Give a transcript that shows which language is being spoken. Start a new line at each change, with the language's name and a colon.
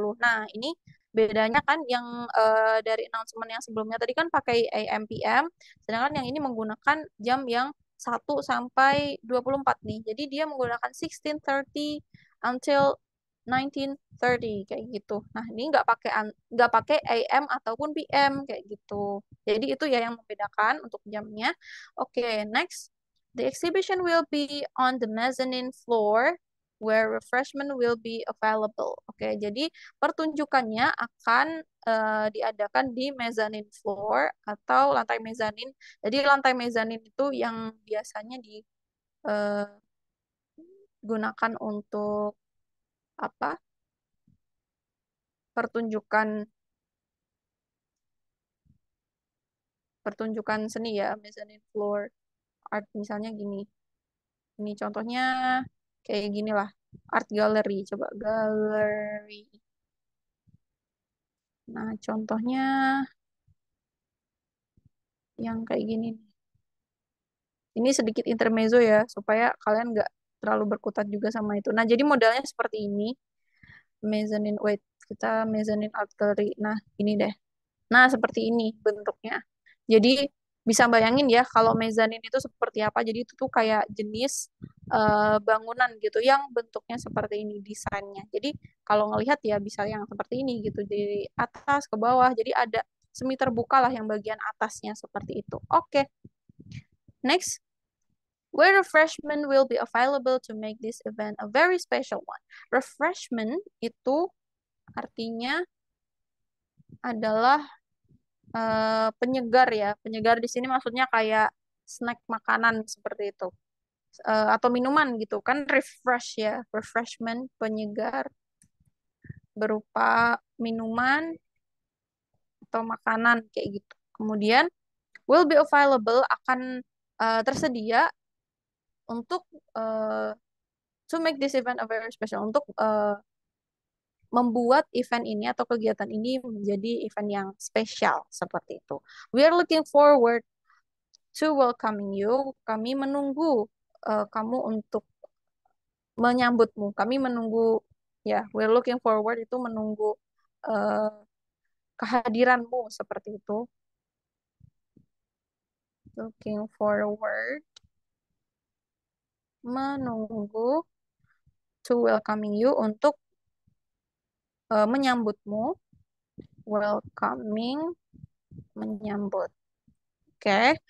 Indonesian: Nah, ini bedanya kan yang dari announcement yang sebelumnya tadi kan pakai AM PM, sedangkan yang ini menggunakan jam yang 1 sampai 24 nih. Jadi dia menggunakan 16:30 until 19:30 kayak gitu. Nah, ini nggak pakai AM ataupun PM kayak gitu. Jadi itu ya yang membedakan untuk jamnya.
English: Oke, next. The exhibition will be on the mezzanine floor where refreshment will be available.
Indonesian: Oke, jadi pertunjukannya akan diadakan di mezzanine floor atau lantai mezanin. Jadi lantai mezanin itu yang biasanya digunakan untuk apa? Pertunjukan pertunjukan seni ya, mezzanine floor art misalnya gini. Ini contohnya kayak gini lah.
English: Art gallery, coba gallery.
Indonesian: Nah, contohnya yang kayak gini. Ini sedikit intermezzo ya, supaya kalian nggak terlalu berkutat juga sama itu. Nah, jadi modelnya seperti ini.
English: Mezzanine, wait, kita mezzanine art gallery.
Indonesian: Nah, ini deh. Nah, seperti ini bentuknya. Jadi bisa bayangin ya kalau mezanin itu seperti apa. Jadi itu tuh kayak jenis bangunan gitu yang bentuknya seperti ini desainnya. Jadi kalau ngelihat ya bisa yang seperti ini gitu. Dari atas ke bawah. Jadi ada semi terbuka lah yang bagian atasnya seperti itu.
English: Oke, next. Where refreshment will be available to make this event a very special one.
Indonesian: Refreshment itu artinya adalah penyegar ya. Penyegar di sini maksudnya kayak snack makanan seperti itu. Atau minuman gitu kan refresh ya. Refreshment penyegar berupa minuman atau makanan kayak gitu. Kemudian
English: will be available
Indonesian: akan tersedia untuk
English: to make this event a very special
Indonesian: untuk membuat event ini atau kegiatan ini menjadi event yang spesial seperti itu.
English: We are looking forward to welcoming you.
Indonesian: Kami menunggu kamu untuk menyambutmu. Kami menunggu ya,
English: we're looking forward
Indonesian: itu menunggu eh, kehadiranmu seperti itu.
English: Looking forward, menunggu, to welcoming you,
Indonesian: untuk menyambutmu,
English: welcoming, menyambut. Oke, okay.